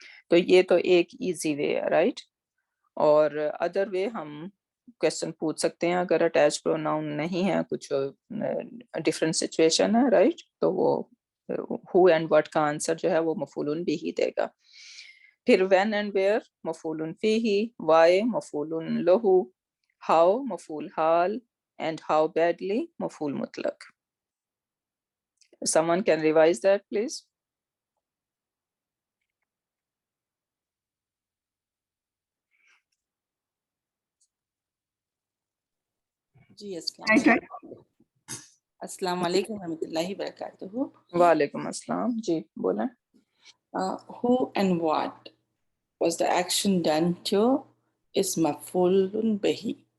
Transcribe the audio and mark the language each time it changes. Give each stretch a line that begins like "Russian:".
Hindi: तो ये तो एक इजी वे है, राइट? और अदर वे हम क्वेश्चन पूछ सकते हैं अगर अटैच प्रोनाउन नहीं है, कुछ डिफरेंट सिचुएशन है, राइट? तो वो हु एंड व्हाट का आंसर जो है वो मफूलुन बिही देगा। फिर व्हेन एंड वेयर मफूलुन फीही, व्हाई मफूलुन लहू, how मफूल hall, and how badly मफूल मुतलक।
English: Someone can revise that, please.
Hindi: जी अस्सलाम वालेकुम रहमतुल्लाहि बरकातहू। वालेकुम अस्सलाम, जी बोलें।
English: Who and what was the action done to is maf'ulun bihi.